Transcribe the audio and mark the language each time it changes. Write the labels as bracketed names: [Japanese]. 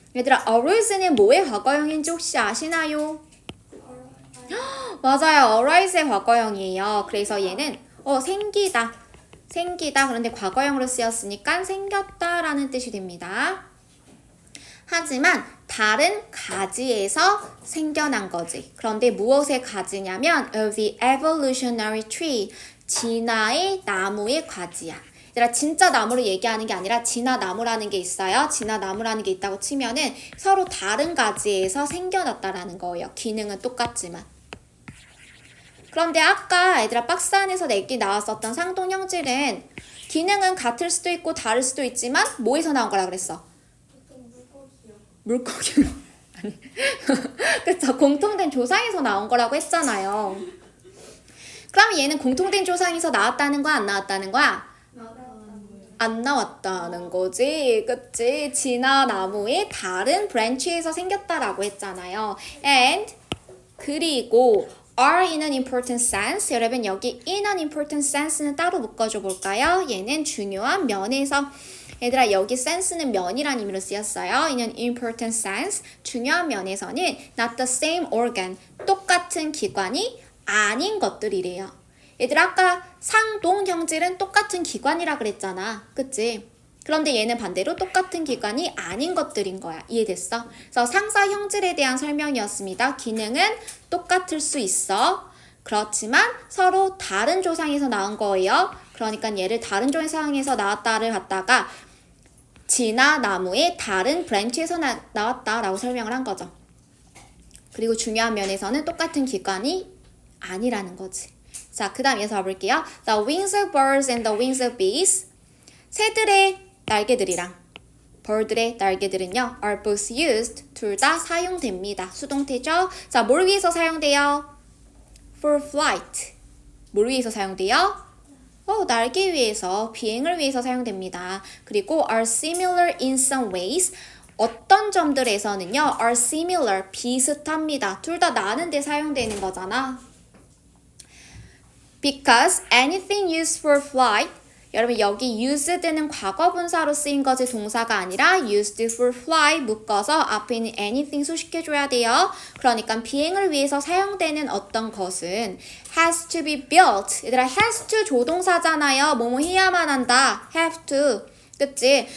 [Korean] 얘들아, arisen은 뭐의 과거형인지 혹시 아시나요? 맞아요. arise의 과거형이에요. 그래서 얘는 생기다. 그런데 과거형으로 쓰였으니까 생겼다라는 뜻이 됩니다. 하지만 다른 가지에서 생겨난 거지. 그런데 무엇의 가지냐면 of the evolutionary tree. 진화의 나무의 가지야. 얘들아, 진짜 나무를 얘기하는 게 아니라 진화 나무라는 게 있어요. 진화 나무라는 게 있다고 치면은 서로 다른 가지에서 생겨났다라는 거예요. 기능은 똑같지만. 그런데 아까 얘들아 박스 안에서 내기 나왔었던 상동형질은 기능은 같을 수도 있고 다를 수도 있지만 뭐에서 나온 거라 그랬어? 물고기요. 아니. 그쵸. 공통된 조상에서 나온 거라고 했잖아요. 그럼 얘는 공통된 조상에서 나왔다는 거야, 안 나왔다는 거야? 안 나왔다는 거지. 그치? 진화 나무의 다른 브랜치에서 생겼다라고 했잖아요. [English] And 그리고 are in an important sense. [Korean] 여러분 여기 in an important sense 는 따로 묶어줘 볼까요? 얘는 중요한 면에서. 얘들아, 여기 sense는 면이란 의미로 쓰였어요. [English] in an important sense. [Korean] 중요한 면에서는 not the same organ. 똑같은 기관이 아닌 것들이래요. 얘들아, 아까 상동 형질은 똑같은 기관이라 그랬잖아. 그치? 그런데 얘는 반대로 똑같은 기관이 아닌 것들인 거야. 이해됐어? 그래서 상사 형질에 대한 설명이었습니다. 기능은 똑같을 수 있어. 그렇지만 서로 다른 조상에서 나온 거예요. 그러니까 얘를 다른 조상에서 나왔다를 갖다가 진화 나무의 다른 브랜치에서 나왔다라고 설명을 한 거죠. 그리고 중요한 면에서는 똑같은 기관이 아니라는 거지. 자, 그 다음 이어서 가볼게요. [English] The wings of birds and the wings of bees. [Korean] 새들의 날개들이랑 벌들의 날개들은요, are both used. 둘 다 사용됩니다. 수동태죠? 자, 뭘 위해서 사용돼요? For flight. 뭘 위해서 사용돼요? 날개 위해서, 비행을 위해서 사용됩니다. [English] 그리고 are similar in some ways. [Korean] 어떤 점들에서는요, are similar, 비슷합니다. 둘 다 나는데 사용되는 거잖아. [English] Because anything used for flight. [Korean] 여러분 여기 used는 과거 분사로 쓰인 거지 동사가 아니라 used for fly 묶어서 앞에 있는 anything 소식해줘야 돼요. 그러니까 비행을 위해서 사용되는 어떤 것은 has to be built. 얘들아, has to 조동사잖아요. 뭐뭐 해야만 한다. have to. 그치?